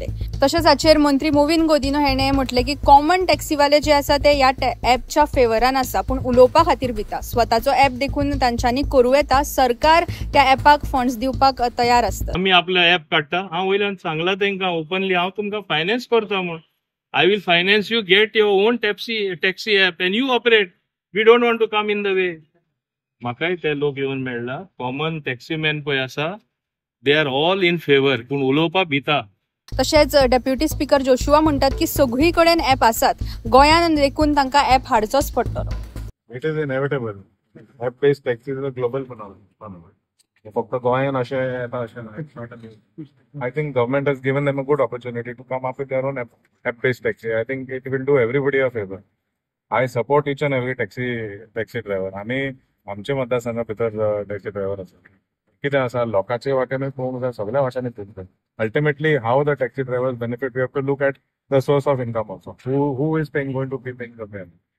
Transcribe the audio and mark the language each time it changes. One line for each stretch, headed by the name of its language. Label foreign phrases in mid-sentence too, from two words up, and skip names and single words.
Konkani: तशेंच हाचेर मंत्री मोविन गोदिनो हेणें म्हटलें की कॉमन टॅक्सीवाले जे आसा ते ह्या ॲपच्या फेवरान आसा, पूण उलोवपा खातीर भिता. स्वताचो ॲप देखून तांच्यांनी करूं येता. सरकार त्या ॲपाक फंड्स दिवपाक तयार आसता. आम्ही आपलं ॲप काडटा. हांव वयल्यान सांगला तांकां ओपनली हांव तुमकां फायनान्स करता म्हूण.
English: I will finance you, get your own taxi app and you operate. We don't want to come in the way.
Konkani: म्हाकाय ते लोक येवन मेळ्ळा.
English: common taxi man
Konkani: पळय आसा,
English: they are all in favour,
Konkani: पूण उलोवपा भिता. तशेंच डेप्युटी स्पीकर जोशुआ म्हणटात की सगळी कडेन ॲप आसात, गोंयान देखून तांकां ॲप हाडचोच पडटलो.
English: It is inevitable. App based taxi is a global phenomenon.
Konkani: फक्त गोंयान अशें येता अशें ना.
English: I think government has given them a good opportunity to come up with their own app-based taxi. I think it will do everybody a favor. I support each and every taxi driver.
Konkani: आम्ही आमच्या मतदारसंघा भितर
English: taxi driver
Konkani: आसा. कितें आसा लोकांचे वाटेनूय पळोवंक जाय, सगळ्या वाटेनी पळोवंक जाय.
English: Ultimately, how the taxi drivers benefit, we have to look at the source of income also. Who is going to be paying the fare?